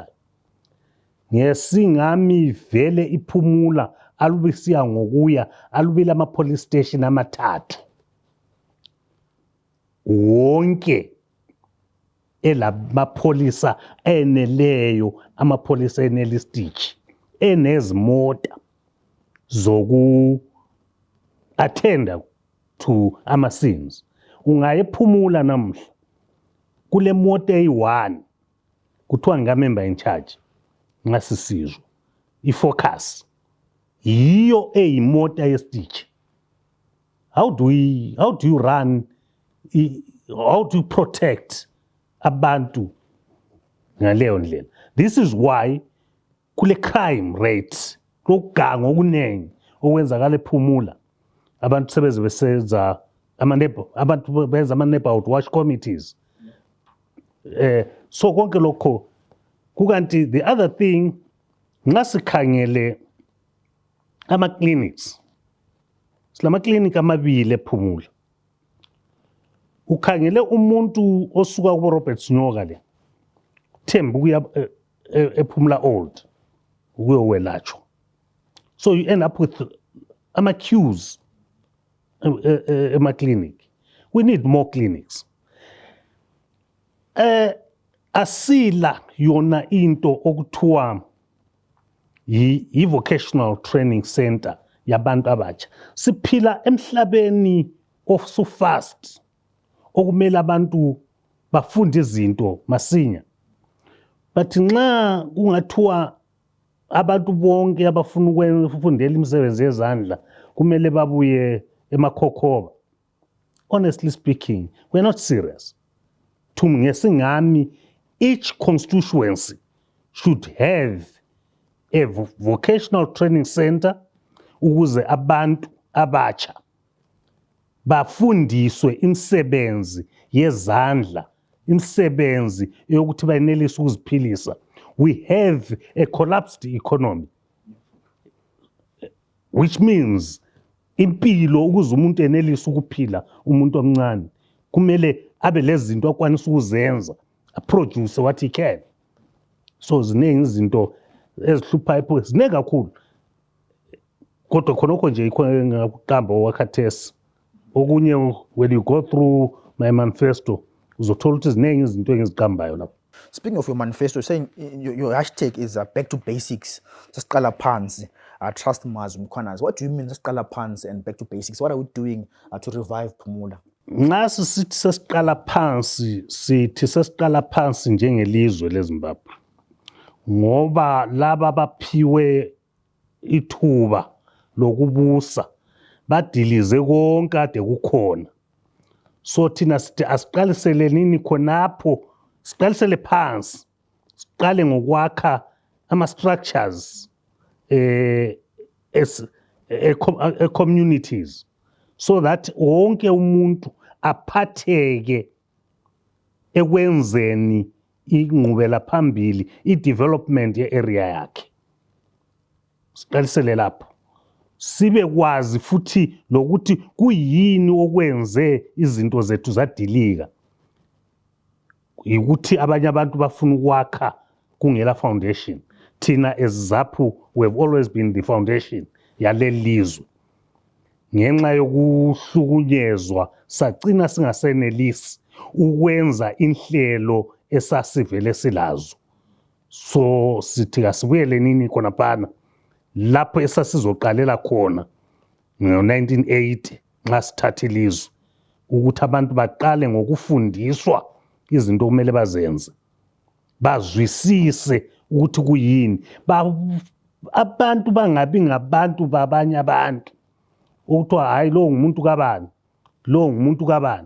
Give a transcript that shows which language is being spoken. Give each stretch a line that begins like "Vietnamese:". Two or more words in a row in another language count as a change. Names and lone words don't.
North Ndebele: Ngesingami vele iPhumula alubisiya ngokuya alubila
English: ama-police station
North Ndebele: amathathu. Wonke elamapholisa eneleyo, amapholisa enelistitch, enezimota zoku attenda to ama-scenes. Ungaye ePhumula namhla kule moto eyi-1 kuthiwa ngamember
English: in charge
North Ndebele: ngasisizwe ifocus yiyo eyimota yesititch.
English: How do you run, how do you protect
North Ndebele: abantu ngaleyo ndlela?
English: This is why
North Ndebele: kule
English: crime rate
North Ndebele: lokuganga okunengi okwenzakala ePhumula abantu sebeze besenza abantu benza ama-
English: neighborhood watch committees.
North Ndebele: So konke lokho kukanti
English: the other thing
North Ndebele: ngasikhangele ama-clinics. Silama-clinic amabili ePhumula. Ukhangele umuntu osuka kubo Robert Nyoka le Themba ukuya ePhumula Old ukuyowelatshwa.
English: So you end up with
North Ndebele: ama-queues ema-clinic.
English: We need more clinics.
North Ndebele: Asila yona into okuthiwa yi-vocational training center yabantu abatsha. Siphila emhlabeni
English: of fast
North Ndebele: okumele abantu bafunde izinto masinya. But nxa kungathiwa abantu bonke abafuna ukufundela imisebenzi yezandla kumele babuye emakhokhoba.
English: Honestly speaking, we're not serious.
North Ndebele: Ngesingami,
English: each constituency should have a vocational training center
North Ndebele: ukuze abantu abatsha bafundiswe imisebenzi yezandla, imisebenzi yokuthi bayenelise ukuziphilisa.
English: We have a collapsed economy, which means
North Ndebele: impilo ukuze umuntu enelise ukuphila umuntu omncane kumele abe lezi zinto akwanisa ukuzenza,
English: produce what he can.
North Ndebele: So ziningi izinto ezihluphayo ziningi kakhulu. Kodwa khonokho nje ngakuqamba wakhathesi. Okunye
English: when you go through my manifesto
North Ndebele: uzothola ukuthi ziningi izinto engiziqambayo lapho.
English: Speaking of your manifesto, saying your hashtag is back to basics.
North Ndebele: Sasiqala phansi. Trust Mazwi Mkwananzi.
English: What do you mean
North Ndebele: sasiqala phansi
English: and back to basics? What are we doing to revive Pumula?
North Ndebele: Nxa sithi sasiqala phansi njengelizwe leZimbabwe ngoba laba baphiwe ithuba lokubusa badilize konke ade kukhona. So thina sithi asiqalisele nini khonapho, siqalisele phansi, siqale ngokwakha ama-structures communities
English: so that
North Ndebele: wonke umuntu aphatheke ekwenzeni ingqubela phambili i-development ye-area yakhe. Siqalisele lapho. Sibe kwazi futhi lokuthi kuyini okwenze izinto zethu zadilika. Ukuthi abanye abantu bafuna ukwakha kungela foundation. Thina as ZAPU,
English: we have always been the foundation
North Ndebele: yaleli lizwe. Ngenxa yokuhlukunyezwa sagcina singasenelisi ukwenza inhlelo esasivele silazo. So sithi kasibuyele nini khona phana lapho esasizoqalela khona ngo-1980 nxa sithatha ilizwe, ukuthi abantu baqale ngokufundiswa izinto okumele bazenze, bazwisise ukuthi kuyini, abantu bangabi ngabantu babanye abantu ukuthiwa hayi lo ngumuntu kabani, lo ngumuntu kabani.